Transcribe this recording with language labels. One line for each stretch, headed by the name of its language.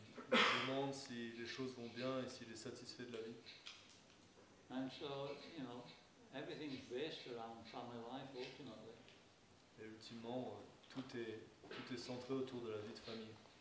French: Donc il demande si les choses vont bien et s'il est satisfait de la vie.
English: And so, everything's based around family life ultimately.
French: Et ultimement, tout est centré autour de la vie de famille.